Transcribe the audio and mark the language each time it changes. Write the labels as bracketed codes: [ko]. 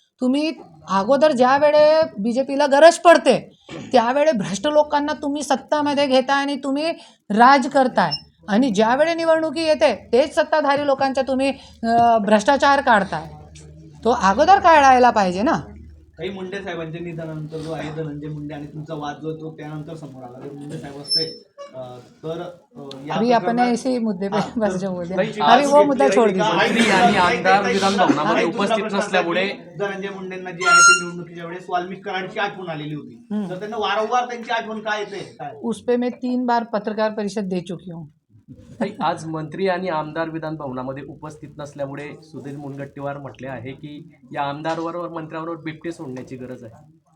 [mr] तुम्ही अगोदर ज्या वेळे BJPला गरज पडते त्यावेळे भ्रष्ट लोकांना तुम्ही सत्तामध्ये घेताय आणि तुम्ही राज करताय, आणि ज्यावेळे निवडणुकी येते तेच सत्ताधारी लोकांचा तुम्ही भ्रष्टाचार काढताय. तो अगोदर काढायला पाहिजे ना. काही मुंडे साहेबांच्या निधनानंतर जो आहे धनंजय मुंडे आणि तुमचा वाद जो तो त्यानंतर समोर आला. जर मुंडे साहेब असते तर [hi] अभी आपण इसी मुद्दे पे बस जो बोलते अभी वो मुद्दा छोड़ दीजिए. [mr] मंत्री आणि आमदार विधानभवनामध्ये उपस्थित नसल्यामुळे धनंजय मुंडेंना जी आहे ती निवडणुकीच्या वेळेस वाल्मिक कराडची आठवण आलेली होती, तर त्यांना वारंवार त्यांची आठवण काय येते काय? [hi] उस पे मैं 3 बार पत्रकार परिषद दे चुकी हूँ. [mr] आज मंत्री आणि आमदार विधानभवनामध्ये उपस्थित नसल्यामुळे सुधीर मुनगंटीवार म्हटले आहे की या आमदारवर मंत्र्यांवर बिबटे सोडण्याची गरज आहे.